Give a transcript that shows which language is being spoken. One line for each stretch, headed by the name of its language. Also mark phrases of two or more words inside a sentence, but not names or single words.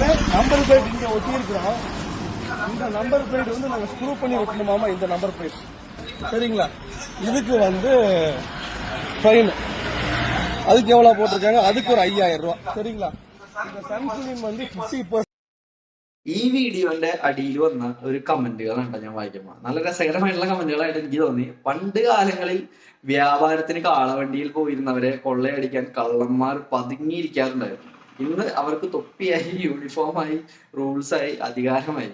English: number plate
Tamil: இங்க ஒட்டி இருக்கிறோம். இந்த
English: number plate
Tamil: வந்து நாங்க ஸ்க்ரூ பண்ணி ஒட்டணுமாமா. இந்த
English: number plate
Tamil: சரிங்களா, இதுக்கு வந்து ஃபைன். அதுக்கு எவ்வளவு போட்டிருக்காங்க, அதுக்கு ஒரு 5000 ரூபாய். சரிங்களா, இந்த சன்ஸ்கிரீன் வந்து 50%.
Malayalam: ഈ വീഡിയോന്റെ അടിയിൽ വന്ന ഒരു കമന്റുകളാണ് ഞാൻ വായിക്കുമ്പോൾ നല്ല രസകരമായിട്ടുള്ള കമന്റുകളായിട്ട് എനിക്ക് തോന്നി. പണ്ട് കാലങ്ങളിൽ വ്യാപാരത്തിന് കാളവണ്ടിയിൽ പോയിരുന്നവരെ കൊള്ളയടിക്കാൻ കള്ളന്മാർ പതുങ്ങിയിരിക്കാറുണ്ടായിരുന്നു. ഇന്ന് അവർക്ക് തൊപ്പിയായി, യൂണിഫോമായി, റൂൾസായി, അധികാരമായി.